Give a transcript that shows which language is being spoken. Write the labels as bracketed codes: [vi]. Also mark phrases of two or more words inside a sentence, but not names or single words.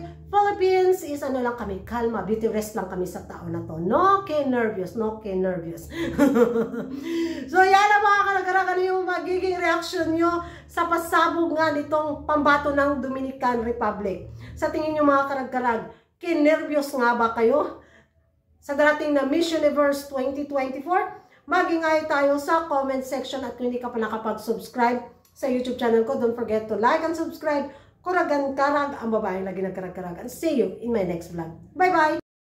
[tl] Philippines is lang kami, kalma, [en] beauty rest [tl] lang kami sa taon na to. No que nervyos. So yan ang mga karag-karag, ano yung magiging reaction nyo sa pasabog nga nitong pambato ng Dominican Republic. Sa tingin nyo mga karag-karag, kinervyos nga ba kayo sa darating na Miss Universe 2024? Mag-ingay tayo sa [en] comment section [tl] at kung hindi ka pa nakapag-subscribe sa YouTube channel ko, [en] don't forget to like and subscribe. [tl] Kuragan-karag, ang babaeng lagi nagkarag-karag. [en] And see you in my next vlog. Bye-bye!